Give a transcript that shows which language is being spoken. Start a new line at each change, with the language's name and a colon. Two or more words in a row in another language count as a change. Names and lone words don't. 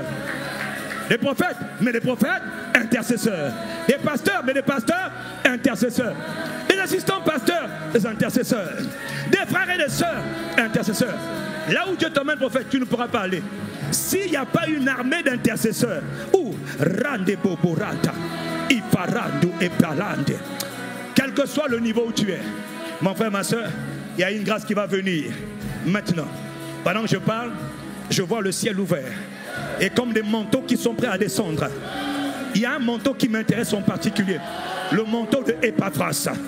French: Des prophètes, mais des prophètes, intercesseurs. Des pasteurs, mais des pasteurs, intercesseurs. Des assistants pasteurs, des intercesseurs. Des frères et des sœurs, intercesseurs. Là où Dieu t'emmène, prophète, tu ne pourras pas aller. S'il n'y a pas une armée d'intercesseurs, ou rande boborata, iparandu et palande, quel que soit le niveau où tu es, mon frère, ma soeur, il y a une grâce qui va venir maintenant. Pendant que je parle, je vois le ciel ouvert. Et comme des manteaux qui sont prêts à descendre. Il y a un manteau qui m'intéresse en particulier. Le manteau de Epaphras.